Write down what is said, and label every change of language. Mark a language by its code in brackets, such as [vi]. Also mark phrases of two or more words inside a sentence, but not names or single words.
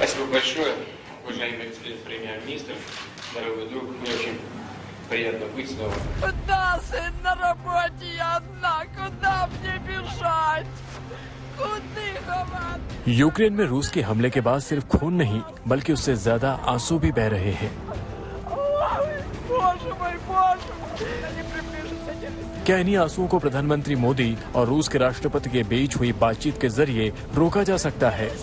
[ru] большое, уважаемый господин премьер-министр, дорогой друг. Мне очень приятно быть снова. Куда, сын, на работе я одна? Куда мне бежать? [hi] यूक्रेन में रूस के हमले के बाद सिर्फ खून नहीं बल्कि उससे ज्यादा आंसू भी बह रहे हैं। क्या इन्हीं आंसुओं को प्रधानमंत्री मोदी और रूस के राष्ट्रपति के बीच हुई बातचीत के जरिए रोका जा सकता है?